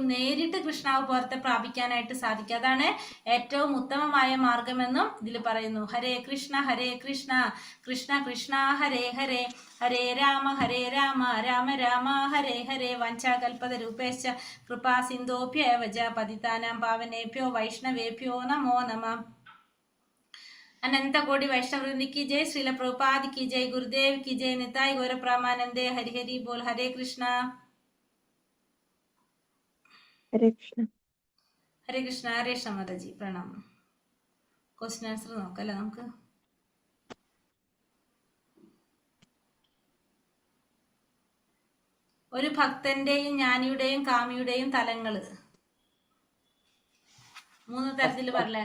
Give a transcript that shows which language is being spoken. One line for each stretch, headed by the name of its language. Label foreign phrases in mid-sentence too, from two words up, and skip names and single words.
Malayalam: നേരിട്ട് കൃഷ്ണാവബോധത്തെ പ്രാപിക്കാനായിട്ട് സാധിക്കും. അതാണ് ഏറ്റവും ഉത്തമമായ മാർഗമെന്നും ഇതിൽ പറയുന്നു.
Sanskrit: ഹരേ കൃഷ്ണ കൃഷ്ണ കൃഷ്ണ ഹരേ ഹരേ, ഹരേ രാമ രാമ രാമ ഹരേ ഹരേ. വഞ്ചാകൽപതരൂപേശ്ച കൃപാ സിന്ധോഭ്യേവ ച പതിതാനാം പാവനേഭ്യോ വൈഷ്ണവേഭ്യോ നമോ നമഃ.
Hindi: अनंत कोटि वैष्णववृंद की जय, श्रील प्रभुपाद की जय, गुरुदेव की जय, निताई गौर प्रामानंदे, हरि हरि बोल. हरे कृष्णा
Malayalam: ഹരേ കൃഷ്ണ. ഹരേ കൃഷ്ണ. ഹരേ കൃഷ്ണ മാതാജി, പ്രണാമം.
English: question answer
Malayalam: നോക്കല്ലേ നമുക്ക്. ഒരു ഭക്തന്റെയും ജ്ഞാനിയുടെയും കാമിയുടെയും തലങ്ങള് 3 തരത്തിൽ പറഞ്ഞേ.